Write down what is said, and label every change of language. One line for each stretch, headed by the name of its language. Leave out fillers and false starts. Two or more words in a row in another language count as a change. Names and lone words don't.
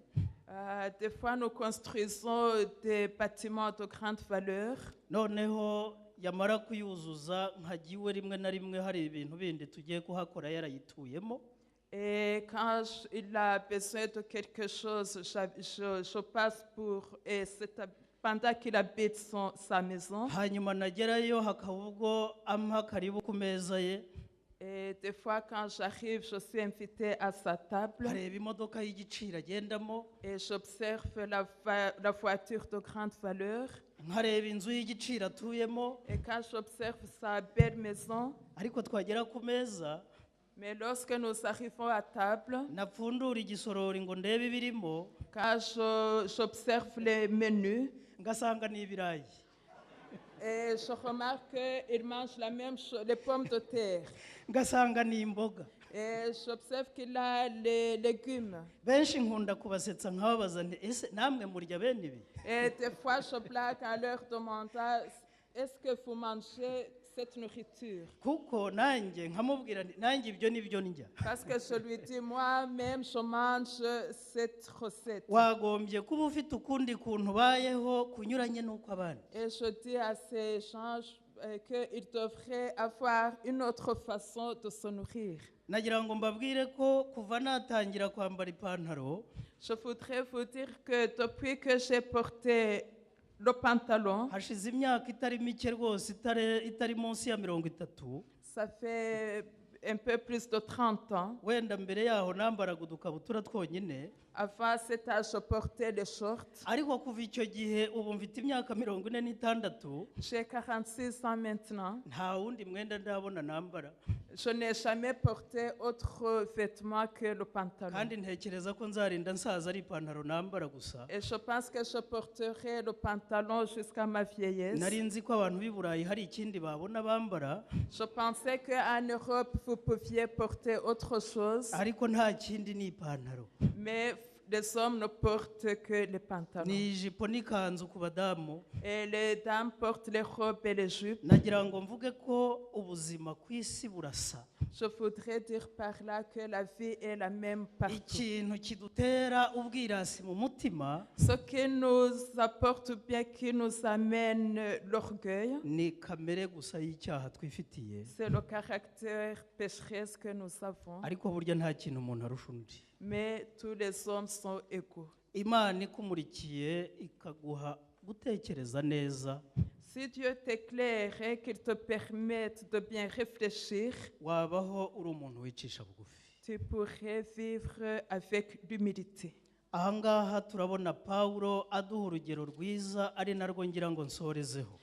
French: Des fois, nous construisons des bâtiments de grande valeur.
Kinyarwanda: noneho yamara kuyuzuza nkajya iwe rimwe na rimwe hari ibintu bindi tugiye kuhakora yarayituyemo.
French: Et quand il a besoin de quelque chose, je passe pour... Et pendant qu'il habite sa maison.
Kinyarwanda: Hanyuma nagerayo hakaba ubwo ampa karibu ku meza ye,
French: Et des fois, quand j'arrive, je suis invitée à sa table
Kinyarwanda: areba imodoka y'igiciro agendamo,
French: et j'observe la voiture de grande valeur.
Kinyarwanda: nkareba inzu y'igiciro atuyemo,
French: Et quand j'observe sa belle maison,
Kinyarwanda: ariko twagera ku meza
French: mais lorsque nous arrivons à table,
Kinyarwanda: napfundura igisorori ngo ndebe ibirimo,
French: quand j'observe les menus,
Kinyarwanda: ngasanga ni ibirayi.
French: et je remarque qu'il mange la même chose, les pommes de terre.
Kinyarwanda: Ngasanga ni imboga.
French: Et j'observe qu'il a les légumes.
Kinyarwanda: Benshi nkunda kubasetsa nkababaza nti ese namwe murya bene ibi?
French: Et des fois, je blague en leur demandant, est-ce que vous mangez cette nourriture?
Kinyarwanda: Kuko nanjye nkamubwira nti nanjye ibyo nibyo ndya.
French: Parce que je lui dis, moi-même, je mange cette recette.
Kinyarwanda: Wagombye kuba ufite ukundi kuntu ubayeho kunyuranye n'uko abandi.
French: Et je dis à ces gens qu'ils devraient avoir une autre façon de se nourrir.
Kinyarwanda: Nagira ngo mbabwire ko kuva natangira kwambara ipantaro,
French: Je voudrais vous dire que depuis que j'ai porté le pantalon,
Kinyarwanda: hashize imyaka itari mike rwose itari munsi ya 30.
French: ça fait un peu plus de 30 ans.
Kinyarwanda: Wenda mbere yaho nambaraga udukabutura twonyine,
French: Avant cet âge, je portais les shorts.
Kinyarwanda: ariko kuva icyo gihe ubu mfite imyaka 46,
French: J'ai 46 ans maintenant.
Kinyarwanda: nta wundi mwenda ndabona nambara,
French: Je n'ai jamais porté autre vêtement que le pantalon.
Kinyarwanda: kandi ntekereza ko nzarinda nsaza ari ipantaro nambara gusa.
French: Et je pense que je porterai le pantalon jusqu'à ma vieillesse.
Kinyarwanda: Nari nzi ko abantu b'i Burayi hari ikindi babona bambara,
French: Je pensais qu'en Europe, vous pouviez porter autre chose,
Kinyarwanda: ariko nta kindi ni ipantaro.
French: mais les hommes ne portent que les pantalons.
Kinyarwanda: Ni ijipo n'ikanzu ku badamu.
French: Et les dames portent les robes et les jupes.
Kinyarwanda: Nagira ngo mvuge ko ubuzima ku isi burasa.
French: Je voudrais dire par là que la vie est la même partout.
Kinyarwanda: Ikintu kidutera ubwirasi mu mutima
French: Ce qui nous apporte bien, qui nous amène l'orgueil,
Kinyarwanda: ni kamere gusa y'icyaha twifitiye,
French: c'est le caractère pécheresse que nous avons.
Kinyarwanda: ariko burya nta kintu umuntu arusha undi.
French: Mais tous les hommes sont égaux.
Kinyarwanda: Imana ikumurikiye ikaguha gutekereza neza,
French: Si Dieu t'éclaire et qu'il te permette de bien réfléchir,
Kinyarwanda: wabaho uri umuntu wicisha bugufi.
French: tu pourrais vivre avec l'humilité.
Kinyarwanda: Ahangaha turabona Pawulo aduha urugero rwiza ari narwo ngira ngo nsorezeho.